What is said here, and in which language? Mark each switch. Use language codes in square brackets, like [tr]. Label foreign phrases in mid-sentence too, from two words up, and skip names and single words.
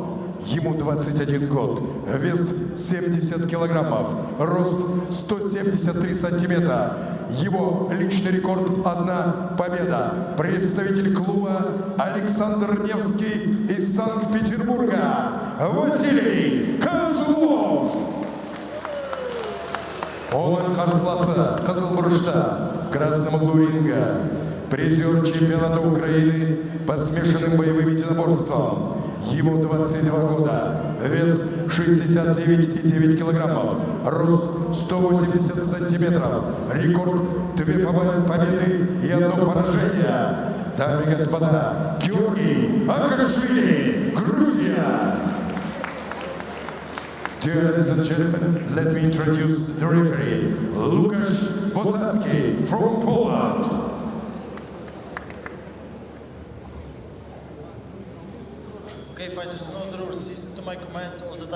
[ru] Ему 21 год, вес 70 килограммов, рост 173 сантиметра. Его личный рекорд – 1 победа. Представитель клуба Александр Невский из Санкт-Петербурга Василий Kozlov. [kk] Оның қарсыласы қызыл бұрышта [ru] в красном углу ринга. Призер чемпионата Украины по смешанным боевым единоборствам. Ему 22 года, вес 69,9 килограммов, рост 180 сантиметров, рекорд 2 победы и 1 поражение. Дамы и господа, Georgi Akoshvili, Грузия. [en] Dear ladies and gentlemen, let me introduce the referee, Łukasz Bozacki from Poland. Okay, fighters, know the rules. Listen to my commands all the time.